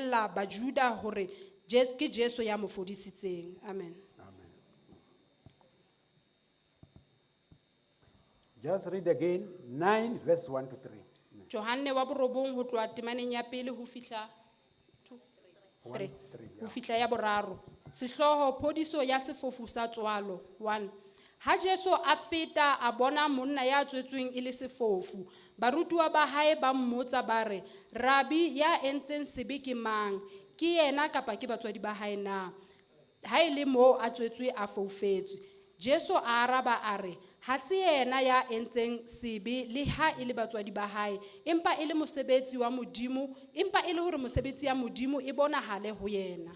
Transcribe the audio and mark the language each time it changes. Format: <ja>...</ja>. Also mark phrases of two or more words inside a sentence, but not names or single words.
<st>bolella Bajuda hore ke Jesu ya mo fodisitseng. Amen. Amen.</st> <en>Just read again 9 verse 1 to 3.</en> <st>Johanne wa borobong ho tloha temaneng ya pele ho fihla 3 ho fihla ya boraro. Sehloho phodiso ya sefofu sa tswalo 1. Ha Jesu a feta a bona monna ya tswetsweng e le sefofu, barutuwa ba hae ba mmotsa ba re, Rabi, ya entseng sebe ke mang? Ke yena kapa ke batswadi ba hae na? Ha ile mo a tswetswe a foufetswe. Jesu a araba a re, ha se yena ya entseng sebe le ha ile batswadi ba hae, empa ile mosebetsi wa Modimo, empa ile hore mosebetsi ya Modimo e bonahale ho yena.</st>